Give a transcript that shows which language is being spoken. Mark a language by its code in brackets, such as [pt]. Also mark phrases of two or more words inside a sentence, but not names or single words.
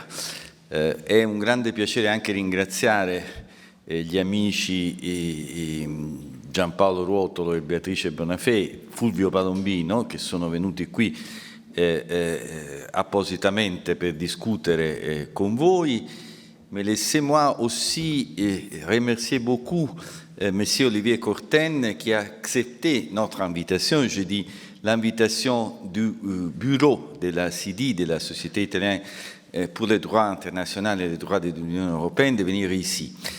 [it] È un grande piacere anche ringraziare gli amici Giampaolo Ruotolo e Beatrice Bonafé, Fulvio Palombino, che sono venuti qui appositamente per discutere con voi. [fr] Mais laissez-moi aussi remercier beaucoup Monsieur Olivier Corten qui a accepté notre invitation. Je dis l'invitation du bureau de la CIDI, de la Société italienne pour les droits internationaux et les droits de l'Union européenne, de venir ici.